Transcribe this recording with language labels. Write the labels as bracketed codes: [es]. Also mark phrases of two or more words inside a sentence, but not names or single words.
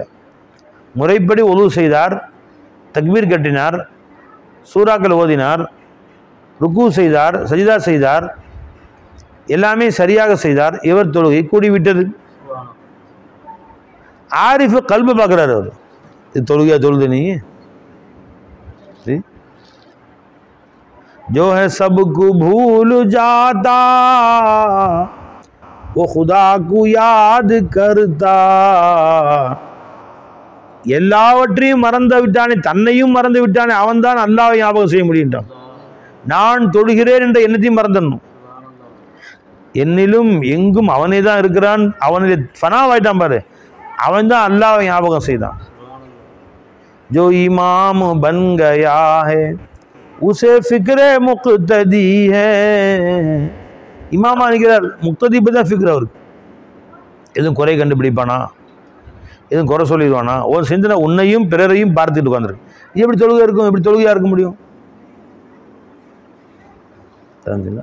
[ta] முறைப்படி ஒழு செய்தார், தக்பீர் கட்டினார், சூறாக்கள் ஓதினார், ருக்கு செய்தார், சஜிதா செய்தார், எல்லாமே சரியாக செய்தார், இவர் தொழுகை கூடிவிட்டது. ஆரிஃபு கல்பு பார்க்குறாரு. அவர் இது தொழுகையா? தொழுது நீ [hi] जो है सबको भूल जाता वो खुदा को याद करता. [ta] எல்லாவற்றையும் மறந்து விட்டானே, தன்னையும் மறந்து விட்டானே, அவன் தான் அல்லாஹ்வை ஞாபகம் செய்ய முடியும்ட்டான். நான் தொழுகிறேன் என்ற எண்ணத்தையும் மறந்துடணும். என்னிலும் எங்கும் அவனே தான் இருக்கிறான், அவனில் ஃபனாவாயிட்டான் பாரு, அவன் தான் அல்லாஹ்வை ஞாபகம் செய்தான். [hi] जो इमाम बन गया है उसे फिक्र मुक्तदी है. [ta] இமாமா நிற்கிறார், முக்ததி பற்றி தான் ஃபிக்ர் அவருக்கு. எதுவும் குறை கண்டுபிடிப்பானா? எதுவும் குறை சொல்லிடுவானா? ஒரு சிந்தனை உன்னையும் பிறரையும் பார்த்துட்டு உட்காந்துருக்கு. எப்படி தொழுகை இருக்கும்? எப்படி தொழுகையாக இருக்க முடியும்? தெரிஞ்சுங்களா?